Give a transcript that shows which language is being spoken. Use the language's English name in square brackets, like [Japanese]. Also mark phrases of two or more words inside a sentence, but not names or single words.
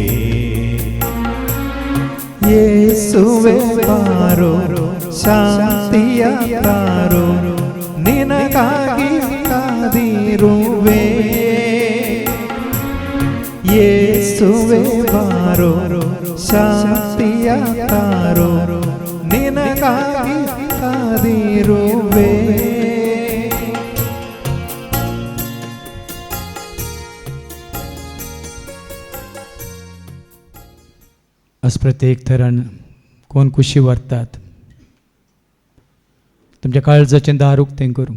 [Kannada] ಯೇಸುವೆ ಬಾರೋ, ಶಾಂತಿಯ ತಾರೋ, ನಿನಗಾಗಿ ಕಾದಿರುವೆ. ಯೇಸುವೆ ಬಾರೋ, ಶಾಂತಿಯ ತಾರೋ, ನಿನಗಾಗಿ ಕಾದಿರುವೆ. [Konkani] आज प्रत्येक तरान कोण कुशी व्हरतात, तुमच्या काळजाचें दार उक्तें करूं.